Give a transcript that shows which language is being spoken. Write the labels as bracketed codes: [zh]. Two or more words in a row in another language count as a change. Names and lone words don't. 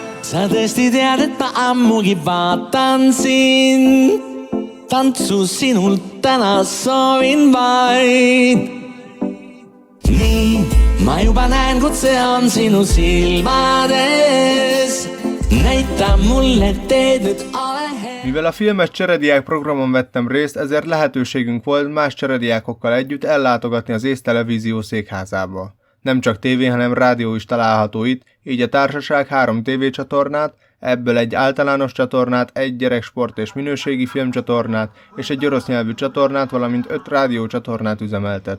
[et] sa tõesti tead, et ma ammugi vaatan sind. Tantsu sinult täna soovin vaid. Nii, ma juba näen, kutse on sinu silmades. Näita mulle teed, nüüd ole hea. [hu] Mivel a filmes cserediák programon vettem részt, ezért lehetőségünk volt más cserediákokkal együtt ellátogatni az ÉSZ televízió székházába. Nem csak tévé, hanem rádió is található itt, így a társaság 3 tévécsatornát, ebből egy általános csatornát, egy gyereksport és minőségi filmcsatornát és egy orosz nyelvű csatornát, valamint 5 rádiócsatornát üzemeltet.